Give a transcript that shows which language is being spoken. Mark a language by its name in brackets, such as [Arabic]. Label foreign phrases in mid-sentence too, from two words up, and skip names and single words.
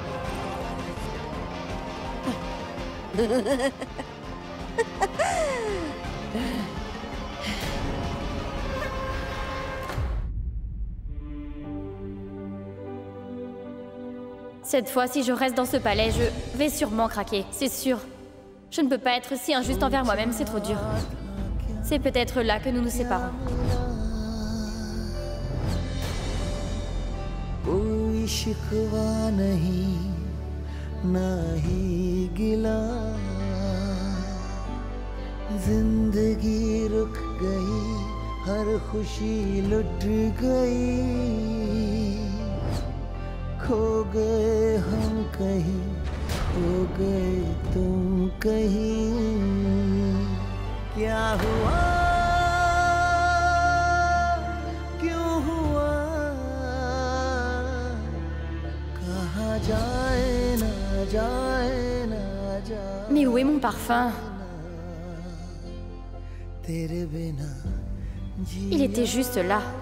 [French] Cette fois, si je reste dans ce palais, je vais sûrement craquer, c'est sûr. Je ne peux pas être si injuste envers moi-même, c'est trop dur. C'est peut-être là que nous nous séparons. [Hindi] कोई शिकवा नहीं ना ही गिला जिंदगी रुक गई हर खुशी लुट गई खो गए हम कहीं खो गए तुम कहीं क्या हुआ [French] Mais où est mon parfum? Il était juste là.